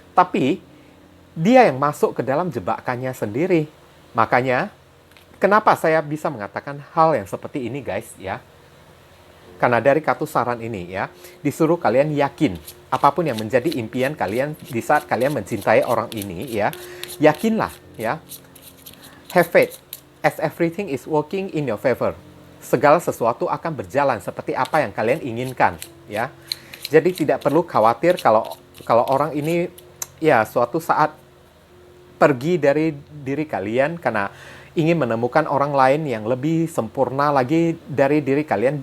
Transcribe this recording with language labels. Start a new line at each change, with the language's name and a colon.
Indonesian: Tapi dia yang masuk ke dalam jebakannya sendiri. Makanya kenapa saya bisa mengatakan hal yang seperti ini, guys, ya? Karena dari kartu saran ini, ya, disuruh kalian yakin apapun yang menjadi impian kalian di saat kalian mencintai orang ini, ya, yakinlah, ya.
English: Have faith, as everything is working in your favor.
Indonesian: Segala sesuatu akan berjalan seperti apa yang kalian inginkan, ya. Jadi tidak perlu khawatir kalau orang ini, ya, suatu saat pergi dari diri kalian karena ingin menemukan orang lain yang lebih sempurna lagi dari diri kalian.